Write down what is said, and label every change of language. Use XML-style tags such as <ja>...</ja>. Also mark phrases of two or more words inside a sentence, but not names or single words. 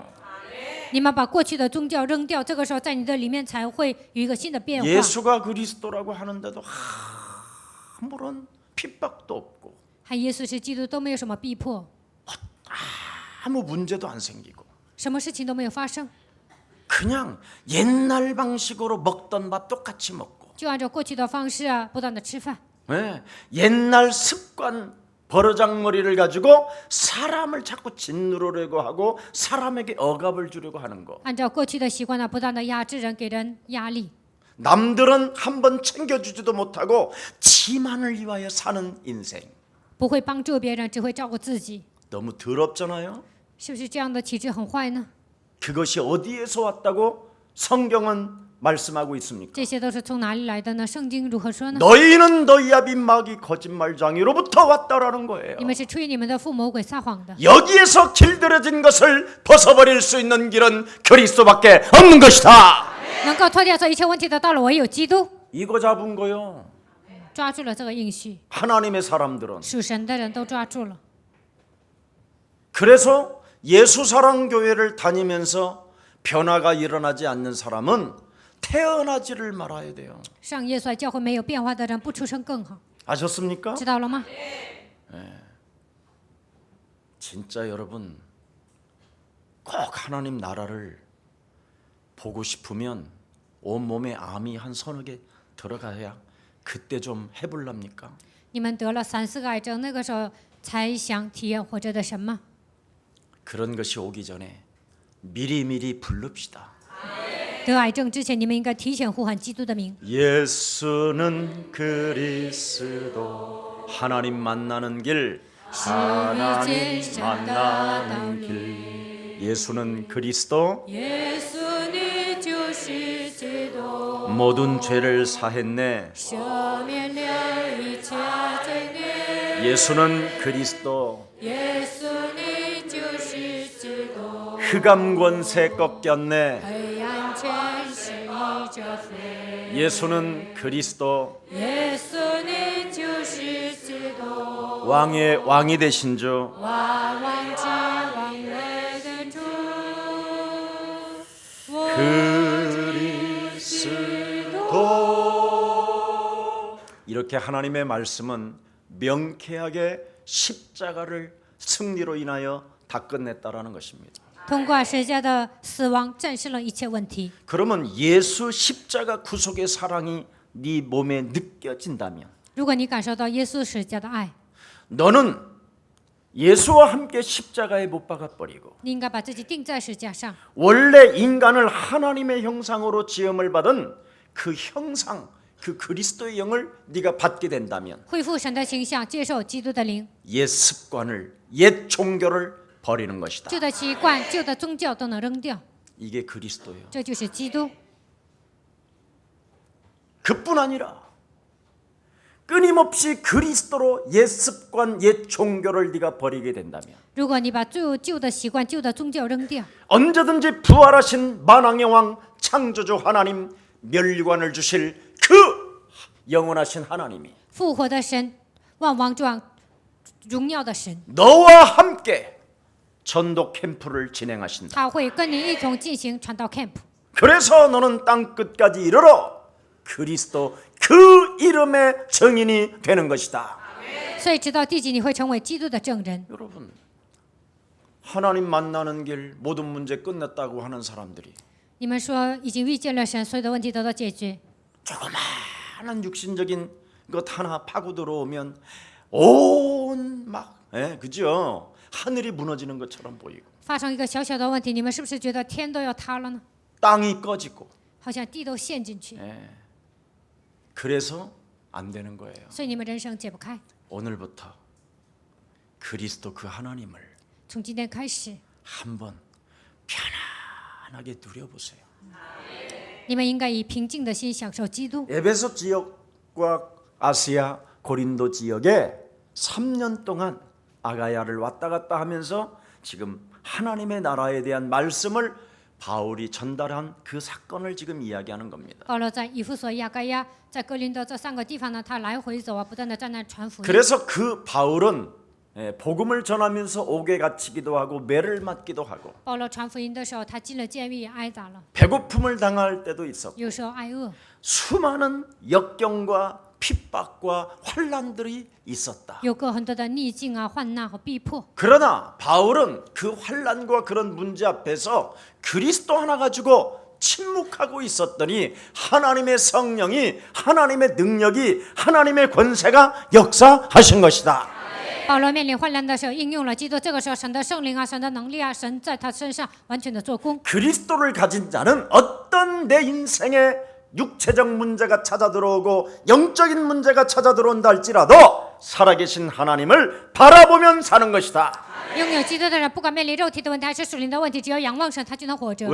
<zh>你们把过去的宗教扔掉，这个时候在你的里面才会有一个新的变化。</zh> <ko>예수가 그리스도라고 하는데도 아무런 핍박도 없고</ko> <zh>喊耶稣是基督都没有什么逼迫，</zh> <ko>아무 문제도 안 생기고</ko> <zh>什么事情都没有发生，</zh> <ko>그냥 옛날 방식으로 먹던 밥 똑같이 먹고</ko> <zh>就按照过去的方式啊，不断的吃饭，</zh> <ko>네, 옛날 습관 버르장머리를 가지고 사람을 자꾸 짓누르려고 하고 사람에게 억압을 주려고 하는 거.</ko> <zh>按照过去的习惯呢，不断的压制人，给人压力。</zh> <ko>남들은 한번 챙겨주지도 못하고 지만을 위하여 사는 인생.</ko> <zh>不会帮助别人，只会照顾自己，</zh> <ko>너무 더럽잖아요.</ko> <zh>是不是这样的体质很坏呢？</zh> <ko>그것이 어디에서 왔다고 성경은 말씀하고 있습니까?</ko> <zh>这些都是从哪里来的呢？圣经如何说呢？</zh> <ko>너희는 너희 아비 마귀 거짓말장이로부터 왔다라는 거예요.</ko> <zh>你们是出于你们的父魔鬼撒谎的。</zh> <ko>여기에서 길들여진 것을 벗어버릴 수 있는 길은 그리스도밖에 없는 것이다.</ko> <zh>能够脱掉这一切问题的道路，唯有基督。</zh> <ko>이거 잡은 거요.</ko> <zh>抓住了这个应许，</zh> <ko>하나님의 사람들은.</ko> <zh>属神的人都抓住了。</zh> <ko>그래서 예수사랑교회를 다니면서 변화가 일어나지 않는 사람은 태어나지를 말아야 돼요.</ko> <zh>上耶稣教会没有变化的人，不出生更好，</zh> <ko>아셨습니까?</ko> <zh>知道了吗？</zh> <ko>진짜 여러분 꼭 하나님 나라를 보고 싶으면 온몸에 암이 한 서너 개 들어가야 그때 좀 해볼랍니까?</ko> <zh>你们得了3、4个癌症，那个时候才想体验活着的神吗？</zh> <ko>그런 것이 오기 전에 미리미리 부릅시다.</ko> <zh>得癌症之前，你们应该提前呼喊基督的名。</zh> <ko>예수는 그리스도 하나님 만나는 길 하나님 만나는 길 예수는 그리스도</ko> <zh>耶稣，你就是基督，</zh> <ko>모든 죄를 사했네</ko> <zh>赦免了一切罪孽。</zh> <ko>예수는 그리스도</ko> <zh>耶稣，你就是基督，</zh> <ko>흑암 권세 꺾였네</ko> <zh>黑暗权势已折服。</zh> <ko>예수는 그리스도</ko> <zh>耶稣，你就是基督，</zh> <ko>왕의 왕이 되신 주</ko> <zh>万王之王位的主。</zh> <ko>그리스도 이렇게 하나님의 말씀은 명쾌하게 십자가를 승리로 인하여 다 끝냈다라는 것입니다.</ko> <zh>通过十字架的死亡战胜了一切问题。</zh> <ko>그러면 예수 십자가 구속의 사랑이 네 몸에 느껴진다면</ko> <zh>如果你感受到耶稣十字架的爱，</zh> <ko>너는 예수와 함께 십자가에 못 박아 버리고</ko> <zh>你应该把自己钉在十字架上，</zh> <ko>원래 인간을 하나님의 형상으로 지음을 받은 그 형상 그 그리스도의 영을 네가 받게 된다면</ko> <zh>恢复神的形象，接受基督的灵，</zh> <ko>옛 습관을 옛 종교를 버리는 것이다.</ko> <zh>旧的习惯、旧的宗教都能扔掉，</zh> <ko>이게 그리스도예요.</ko> <zh>这就是基督。</zh> <ko>그뿐 아니라 끊임없이 그리스도로 옛 습관 옛 종교를 네가 버리게 된다면</ko> <zh>如果你把旧的习惯、旧的宗教扔掉，</zh> <ko>언제든지 부활하신 만왕의 왕 창조주 하나님 멸관을 주실 그 영원하신 하나님이</ko> <zh>复活的神、万王之王、荣耀的神，</zh> <ko>너와 함께 전도 캠프를 진행하신다.</ko> <zh>他会跟你一同进行传道 camp。</zh> <ko>그래서 너는 땅 끝까지 이르러 그리스도 그 이름의 증인이 되는 것이다.</ko> <zh>所以直到地极，你会成为基督的证人。</zh> <ko>여러분 하나님 만나는 길 모든 문제 끝났다고 하는 사람들이</ko> <zh>你们说已经遇见了神，所有的问题得到解决，</zh> <ko>조그마한 육신적인 것 하나 파고 들어오면 온막 그죠? 하늘이 무너지는 것처럼 보이고</ko> <zh>发生一个小小的问题，你们是不是觉得天都要塌了呢？</zh> <ko>땅이 꺼지고</ko> <zh>好像地都陷进去，</zh> <ko>그래서 안 되는 거예요.</ko> <zh>所以你们人生解不开。</zh> <ko>오늘부터 그리스도 그 하나님을</ko> <zh>从今天开始，</zh> <ko>한번 편안하게 누려보세요.</ko> <zh>你们应该以平静的心享受基督。</zh> <ko>에베소 지역과 아시아 고린도 지역에 3년 동안 아가야를 왔다 갔다 하면서 지금 하나님의 나라에 대한 말씀을 바울이 전달한 그 사건을 지금 이야기하는 겁니다.</ko> <zh>保罗在以弗所、亚该亚、在哥林多这3个地方呢，他来回走啊，不断的在那传福音。</zh> <ko>그래서 그 바울은 복음을 전하면서 옥에 갇히기도 하고 매를 맞기도 하고</ko> <zh>保罗传福音的时候，他进了监狱，也挨打了，</zh> <ko>배고픔을 당할 때도 있었고</ko> <zh>有时候挨饿，</zh> <ko>수많은 역경과 핍박과 환난들이 있었다.</ko> <zh>有过很多的逆境啊、患难和逼迫。</zh> <ko>그러나 바울은 그 환난과 그런 문제 앞에서 그리스도 하나 가지고 침묵하고 있었더니 하나님의 성령이 하나님의 능력이 하나님의 권세가 역사하신 것이다.</ko> <zh>保罗面临患难的时候，应用了基督。这个时候，神的圣灵啊，神的能力啊，神在他身上完全的做工。</zh> <ko>그리스도를 가진 자는 어떤 내 인생에 육체적 문제가 찾아 들어오고 영적인 문제가 찾아 들어온다 할지라도 살아계신 하나님을 바라보면 사는 것이다.</ko> <zh>拥有基督的人，不管面临肉体的问题还是属灵的问题，只要仰望神，他就能活着。</zh>